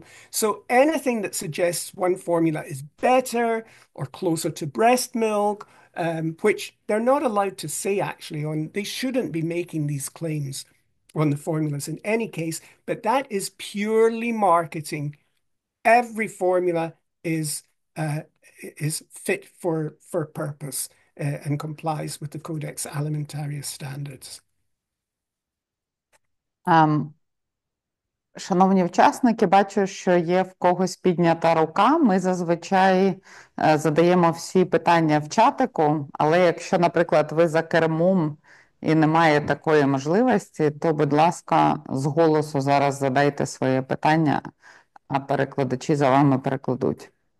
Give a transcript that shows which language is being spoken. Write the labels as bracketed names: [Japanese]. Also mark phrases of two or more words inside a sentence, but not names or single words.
[English] So anything that suggests one formula is better or closer to breast milk, which they're not allowed to say actually they shouldn't be making these claims on the formulas in any case, but that is purely marketing. Every formula is fit for purpose and complies with the Codex Alimentarius standards. [Ukrainian] Шановні учасники, бачу, що є в когось піднята рука. Ми зазвичай задаємо всі питання в чатику, але якщо, наприклад, ви за кермом і немає такої можливості, то, будь ласка, з голосу зараз задайте своє питання, а перекладачі за вами перекладуть.